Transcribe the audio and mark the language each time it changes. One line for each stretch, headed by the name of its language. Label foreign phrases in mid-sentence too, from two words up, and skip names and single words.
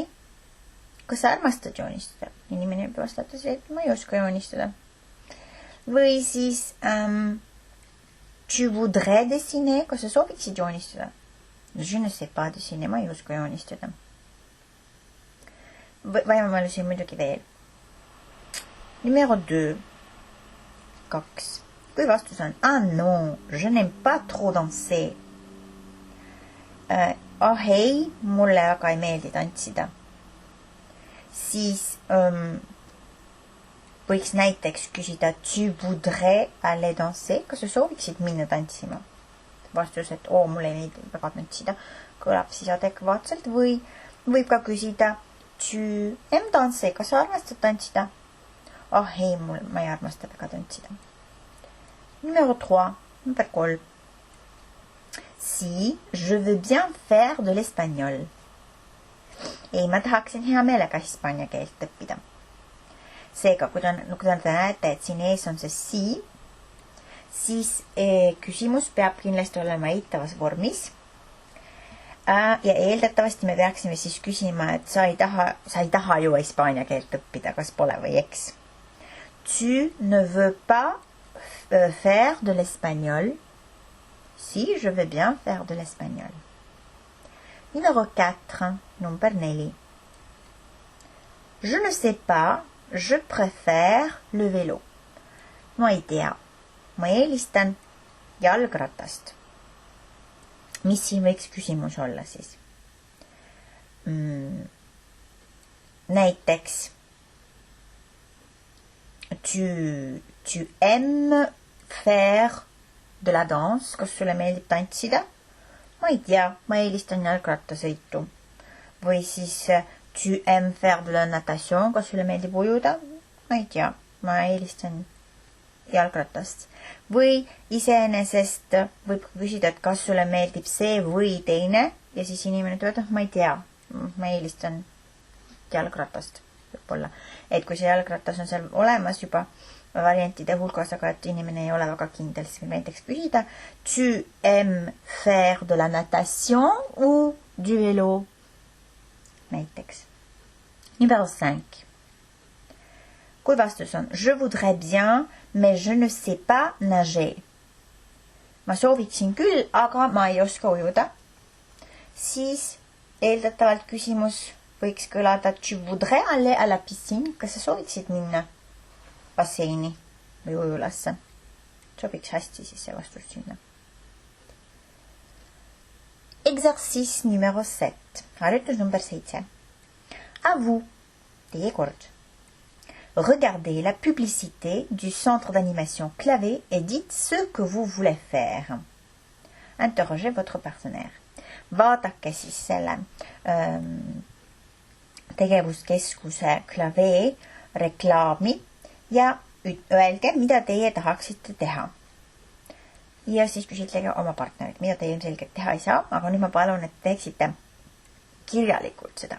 Estonian: Kas sa armastad joonistada? Inimene võib vastata see, et ma ei oska joonistada. Või siis
French: Tu voudrais dessiner?
Estonian: Kas sa sooviksid joonistada?
French: Je ne sais pas dessiner,
Estonian: ma ei oska joonistada. Võimalusi muidugi veel.
French: Numéro 2. 2.
Estonian: Kui vastus on
French: Ah non, je n'aime pas trop danser.
Estonian: Ei, mulle väga ei meeldi tantsida. Siis võiks näiteks küsida
French: Tu voudrais aller danser?
Estonian: Kas sa sooviksid minna tantsima? Vastus, et mulle ei meeldi väga tantsida. Kõlab siis adekvaatselt või võib ka küsida
French: Tu aimes danser?
Estonian: Kas sa armastad tantsida? Ei, ma ei armasta väga tantsida.
French: Numéro 3. Number 3. Si, je veux bien faire de l'espagnol.
Estonian: Ei, ma tahaksin hea meelega hispaania keelt õppida. Seega, kui te näete, et siin ees on see si, siis küsimus peab kindlasti olema eitavas vormis. Ja eeldatavasti me peaksime siis küsima, et sa ei taha ju hispaania keelt õppida, kas pole või eks.
French: Tu ne veux pas faire de l'espagnol. Si, je veux bien faire de l'espagnol. Numéro 4, number 4. Je ne sais pas, je préfère le vélo.
Estonian: Ma ei tea, ma eelistan jalgratast. Mis siin võiks küsimus olla siis? Näiteks
French: Tu aimes faire de la danse,
Estonian: kas sulle meeldib tantsida? Ma ei tea, ma eelistan jalgrattasõitu. Või siis
French: tu aimes faire de la natation,
Estonian: kas sulle meeldib ujuda? Ma ei tea, ma eelistan jalgratast. Või iseenesest võib küsida, et kas sulle meeldib see või teine ja siis inimene ütleb, et ma ei tea, ma eelistan jalgratast. Võib-olla. Et kui see jalgratas on seal olemas juba variantide hulgas, aga et inimene ei ole väga kindel, siis võib näiteks küsida
French: Tu aimes faire de la natation ou du vélo?
Estonian: Näiteks. Numéro 5. Kui vastus on
French: Je voudrais bien, mais je ne sais pas nager.
Estonian: Ma sooviksin küll, aga ma ei oska ujuda. Siis eeldatavalt küsimus võiks kõlada
French: Tu voudrais aller à la piscine?
Estonian: Kas sa sooviksid minna basseini või ujulasse? Sobiks hästi siis see vastus sinna.
French: Exercice numéro 7.
Estonian: Harjutus number 7.
French: À vous
Estonian: teie kord.
French: Regardez la publicité du centre d'animation clavé et dites ce que vous voulez faire. Interrogez votre partenaire.
Estonian: Vaadake siis selle tegevuskeskuse klavee reklaami ja öelge, mida teie tahaksite teha. Ja siis küsitlege oma partnerit, mida teie ilmselgelt teha ei saa, aga nüüd ma palun, et teeksite kirjalikult seda.